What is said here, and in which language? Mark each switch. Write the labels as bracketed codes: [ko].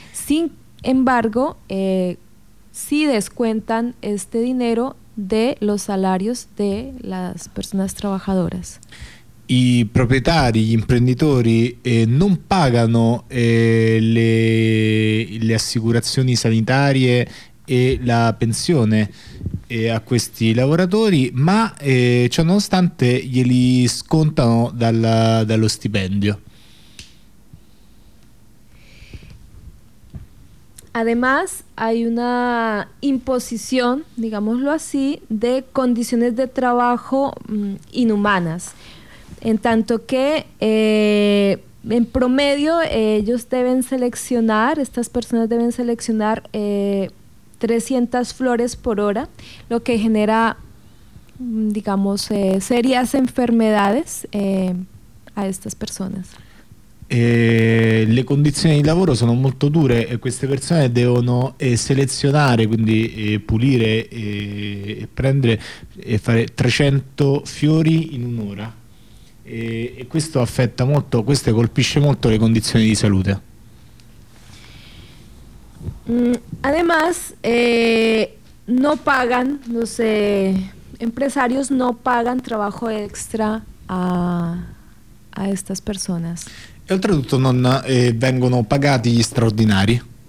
[es] Sin embargo, si descuentan este dinero de los salarios de las personas trabajadoras. [it] I proprietari, gli imprenditori non pagano le assicurazioni sanitarie e la pensione a questi lavoratori, ma ciò nonostante glieli scontano dallo stipendio. [es] Además, hay una imposición, digámoslo así, de condiciones de trabajo inhumanas, en tanto que en promedio ellos deben seleccionar, estas personas deben seleccionar 300 flores por hora, lo que genera, digamos, serias enfermedades a estas personas. [it] Le condizioni di lavoro sono molto dure e queste persone devono selezionare, quindi pulire e prendere e fare 300 fiori in un'ora e questo affetta molto, questo colpisce molto le condizioni di salute. [es] Además, no pagan, los empresarios no pagan trabajo extra a estas personas. [it] E oltretutto non vengono pagati gli straordinari.